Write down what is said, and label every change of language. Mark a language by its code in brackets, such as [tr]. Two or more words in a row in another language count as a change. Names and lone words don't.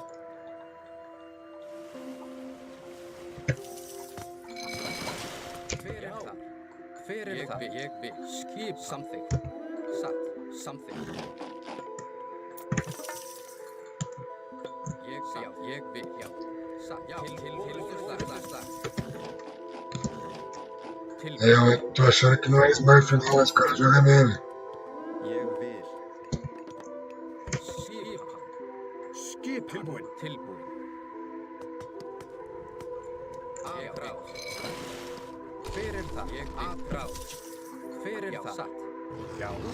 [is] Hver er það? Ég vil. Skip. Samþykkt. Satt. Samþykkt. Ég vil, já. Satt. Já. Til. [pt] Eu tô achando que não é Smurf não, esse cara joga nele. [is] Ég vil. Skip. Tilbúin. Aðráð. Hver er það? Aðráð. Hver er það? Satt. Já.